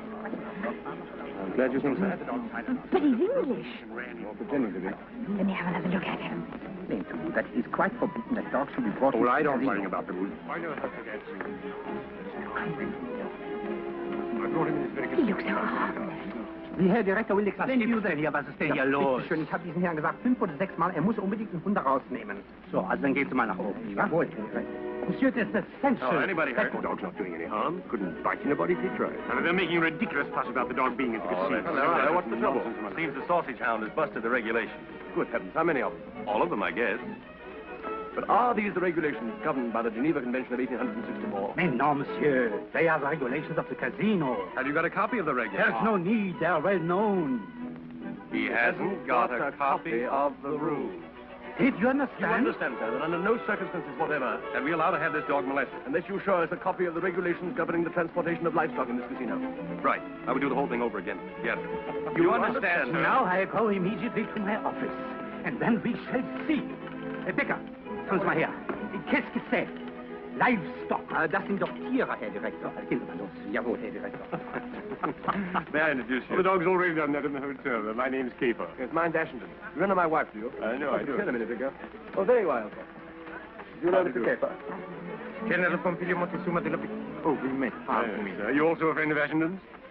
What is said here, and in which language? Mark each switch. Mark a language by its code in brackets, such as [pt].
[en] I'm glad you think so. But he's English. Well, pretending to be. Let me have another look at him. Explain to me that it is quite forbidden that dogs should be brought Oh, well, I don't casino. worry about the rules. I know how to get I brought him in this very He looks so harmless. [de] Die Herr Direktor [en] will explain to you that [de] hier, was ist denn hier los? Schön, ich habe diesen Herrn gesagt 5 oder 6 Mal, er muss unbedingt den Hund rausnehmen. So, also dann gehen Sie mal nach oben. Jawohl. [en] Monsieur, there's essential... Oh, anybody hurt? The dog's not doing any harm. Couldn't bite anybody if he tried. And they're making a ridiculous fuss about the dog being in the casino. Well, what's the trouble? Seems the sausage hound has busted the regulations. Good heavens, how many of them? All of them, I guess. But are these the regulations governed by the Geneva Convention of 1864? [fr] Mais non, monsieur. [en] They are the regulations of the casino. Have you got a copy of the regulations? There's no need. They are well known. He hasn't got a copy of the rules. Did you You understand? understand, sir, that under no circumstances whatever, And we allowed to have this dog molested. unless you show us a copy of the regulations governing the transportation of livestock in this casino. Right. I would do the whole thing over again. Yes. You understand, sir? Now I go immediately to my office. And then we shall see. [de] Becker, kommen Sie mal her. [fr] Qu'est-ce que c'est? [de] Livestock. Das sind doch Tiere, Herr Direktor. Gehen Sie mal los. Jawohl, Herr Direktor. [en] May I introduce you? Well, the dog's already done that in the hotel. My name's Caper. Yes, mine's Ashington. You remember my wife, do you? I know, I do. Said a minute ago. Oh, there you are, Alfred. Do you know Mr. Caper? General Pompilio Montezuma de la... Oh, we met. Pardon me. Are you also a friend of Ashington's?